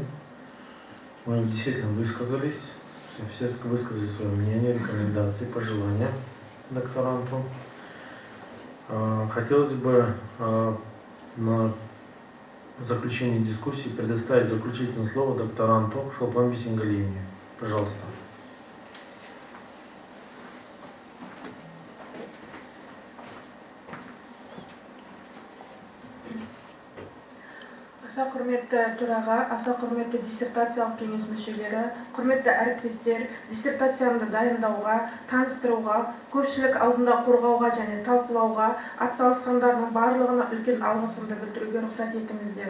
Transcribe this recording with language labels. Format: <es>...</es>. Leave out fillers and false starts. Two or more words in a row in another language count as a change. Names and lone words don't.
<ru>Мы действительно высказались, все высказали свое мнение, рекомендации, пожелания докторанту. Хотелось бы на заключение дискуссии предоставить заключительное слово докторанту Шолпан Бисенгалиевне. Пожалуйста.</ru> <kk>Аса құрметті төраға, аса құрметті диссертациялық кеңес мүшелері, құрметті әріптестер, диссертациямды дайындауға, таныстыруға, көпшілік алдында қорғауға және талқылауға атсалысқандарының барлығына үлкен алғысымды білдіруге рұқсат етіңіздер.</kk>